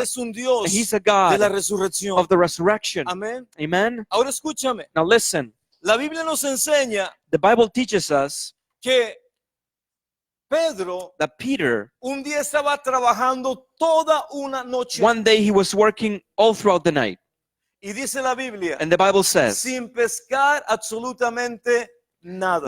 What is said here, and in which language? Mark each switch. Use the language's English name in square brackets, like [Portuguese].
[Spanish] es un Dios [English] And he's a [Spanish] de la [English] God [Spanish] resurrección. [English] of the resurrection. [Spanish] Amén. [English] Amen. [Spanish] Ahora escúchame. [English] Now listen, [Spanish] La Biblia nos enseña [English] the Bible teaches us [Spanish] que Pedro [English] that Peter, [Spanish] un día estaba trabajando toda una noche. [English] one day he was working all throughout the night. [Spanish] Y dice la Biblia, [English] And the Bible says, [Spanish] sin pescar absolutamente nada.